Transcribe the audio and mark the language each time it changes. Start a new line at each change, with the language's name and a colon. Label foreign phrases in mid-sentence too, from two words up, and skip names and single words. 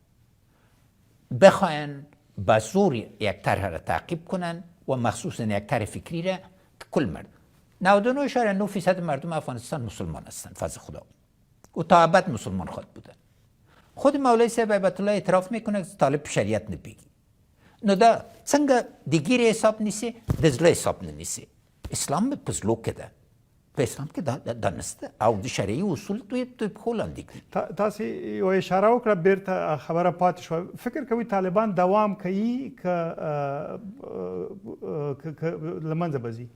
Persian: بخواین به زور یک طرح را تعقیب کنن و مخصوصا یک طرح فکری را که کل مردم 99.9% مردم افغانستان مسلمان هستند فضل خدا و تا ابد مسلمان خود بودن. خود مولوی صاحب هیبت الله اعتراف میکنه که طالب شریعت نبیگی.
Pashto: نو دا څنګه د ګیرې حساب نیسي د زړه حساب نه نیسي. اسلام په زړه کې ده، په اسلام کې دا نشته او د شرعي اصول دوی په خو لاندې دي. تاسو یو اشاره وکړه بیرته خبره پاتې شوه. فکر کوي طالبان دوام کوي که له منځه به ځي؟